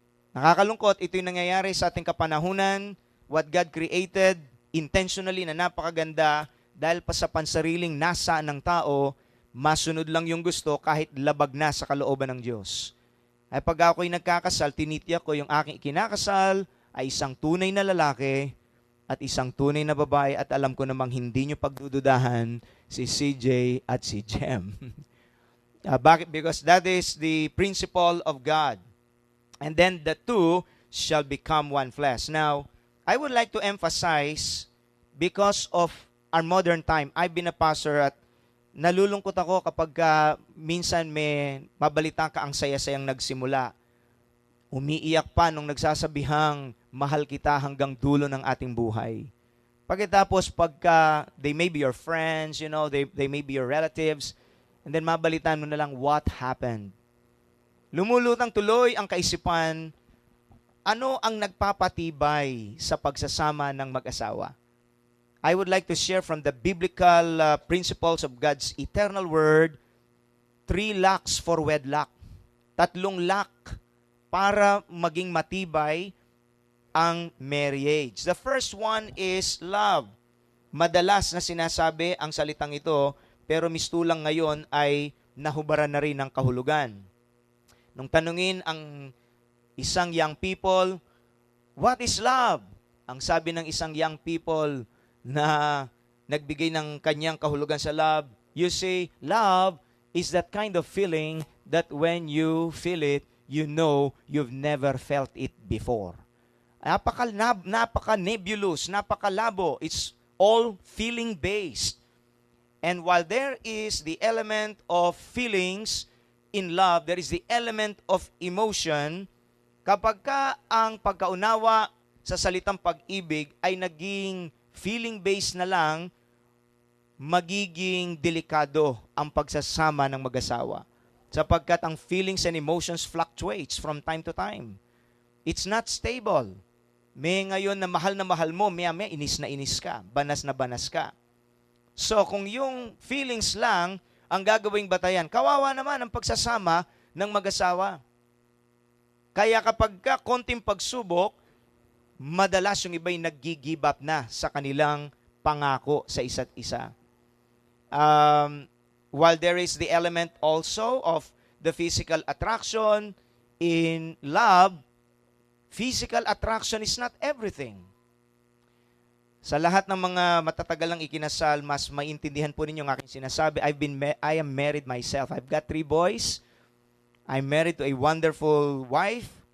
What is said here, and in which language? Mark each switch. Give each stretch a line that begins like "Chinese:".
Filipino: Nakakalungkot, ito yung nangyayari sa ating kapanahunan,
English: what God created intentionally
Filipino: na napakaganda, dahil pa sa pansariling nasa ng tao, masunod lang yung gusto kahit labag na sa kalooban ng Diyos. Ay pag ako'y nagkakasal, tinitiyak ko yung aking ikinakasal ay isang tunay na lalaki at isang tunay na babae, at alam ko namang hindi nyo pagdududahan si CJ at si Jem. Bakit?
English: Because that is the principle of God. And then the two shall become one flesh. Now, I would like to emphasize, because of our modern time, I've been a pastor
Filipino: at nalulungkot ako kapag minsan may mabalita ka ang saya-sayang nagsimula. Umiiyak pa nung nagsasabihang mahal kita hanggang dulo ng ating buhay. Pagkatapos pagka
English: they may be your friends, they may be your relatives, and then
Filipino: mabalitaan mo na lang
English: what happened.
Filipino: Lumulutang tuloy ang kaisipan, ano ang nagpapatibay sa pagsasama ng mag-asawa?
English: I would like to share from the biblical principles of God's eternal word, 3 locks for wedlock.
Filipino: 3 lock para maging matibay ang marriage.
English: The first one is love.
Filipino: Madalas na sinasabi ang salitang ito, pero mistulang ngayon ay nahubaran na rin ng kahulugan. Nung tanungin ang isang
English: young people, what is love?
Filipino: Ang sabi ng isang young people na nagbigay ng kanyang kahulugan sa love,
English: you say, love is that kind of feeling that when you feel it, you know you've never felt it before.
Filipino: Napaka-nebulous, napakalabo.
English: It's all feeling-based. And while there is the element of feelings in love, there is the element of emotion.
Filipino: Kapag ang pagkaunawa sa salitang pag-ibig ay naging feeling-based na lang, magiging delikado ang pagsasama ng mag-asawa. Sapagkat ang
English: feelings and emotions fluctuates from time to time. It's not stable.
Filipino: May ngayon na mahal mo, maya inis na inis ka, banas na banas ka. So kung yung feelings lang ang gagawing batayan, kawawa naman ang pagsasama ng mag-asawa. Kaya kapag konting pagsubok, madalas yung iba'y nag-give up na sa kanilang pangako sa isa't isa.
English: While there is the element also of the physical attraction, in love, physical attraction is not everything.
Filipino: Sa lahat ng mga matatagalang ikinasal, mas maintindihan po ninyo ang aking sinasabi.
English: I am married myself. I've got 3 boys. I'm married to a wonderful wife.